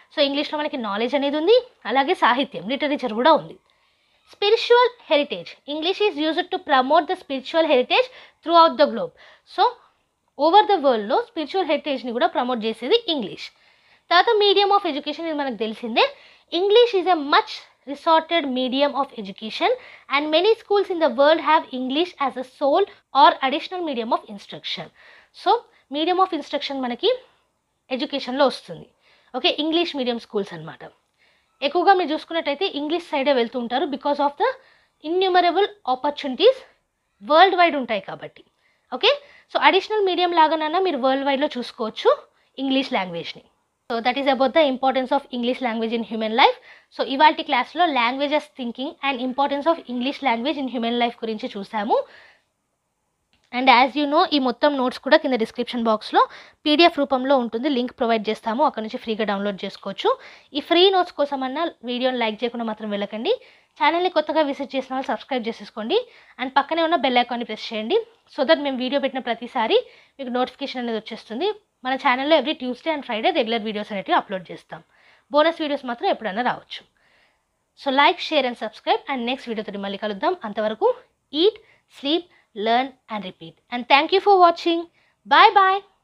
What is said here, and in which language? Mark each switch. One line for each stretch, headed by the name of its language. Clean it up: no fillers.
Telugu: So ఇంగ్లీష్లో మనకి knowledge అనేది ఉంది, అలాగే సాహిత్యం, లిటరేచర్ కూడా ఉంది.
English: Spiritual heritage. English is used to promote the spiritual heritage throughout the globe.
Telugu: So over the వరల్డ్లో స్పిరిచువల్ హెరిటేజ్ని కూడా ప్రమోట్ చేసేది ఇంగ్లీష్. తర్వాత మీడియం ఆఫ్ ఎడ్యుకేషన్, ఇది మనకు తెలిసిందే.
English: English is a much resorted medium of education and many schools in the world have English as a sole or additional medium of instruction. So medium of instruction
Telugu: మనకి ఎడ్యుకేషన్లో వస్తుంది. Okay. English medium schools అనమాట. ఎక్కువగా మీరు చూసుకున్నట్టయితే English సైడే వెళ్తూ ఉంటారు because of the innumerable opportunities world wide ఉంటాయి కాబట్టి. ఓకే. సో అడిషనల్ మీడియం లాగానన్నా మీరు వరల్డ్ వైడ్లో చూసుకోవచ్చు English లాంగ్వేజ్ని.
English: So that is about the importance of English language in human life.
Telugu: So ఇవాల్టి క్లాస్లో languages thinking and importance of English language in human life గురించి చూసాము. And as you know ఈ మొత్తం notes కూడా కింద డిస్క్రిప్షన్ బాక్స్లో పీడిఎఫ్ రూపంలో ఉంటుంది, లింక్ ప్రొవైడ్ చేస్తాము, అక్కడ నుంచి ఫ్రీగా డౌన్లోడ్ చేసుకోవచ్చు. ఈ ఫ్రీ నోట్స్ కోసమన్నా వీడియోని లైక్ చేయకుండా మాత్రం వెళ్ళకండి. ఛానల్ని కొత్తగా విజిట్ చేసిన వాళ్ళు సబ్స్క్రైబ్ చేసేసుకోండి అండ్ పక్కనే ఉన్న బెల్ ఐకాన్ని ప్రెస్ చేయండి. సో దట్ మేము వీడియో పెట్టిన ప్రతిసారి మీకు నోటిఫికేషన్ అనేది వచ్చేస్తుంది. మన ఛానల్లో every Tuesday and Friday regular videos అనేవి అప్లోడ్ చేస్తాం. బోనస్ వీడియోస్ మాత్రం ఎప్పుడైనా రావచ్చు. So like, share and subscribe and next వీడియోతో మళ్ళీ కలుద్దాం. అంతవరకు
English: Eat, sleep, learn and repeat. And thank you for watching. Bye bye.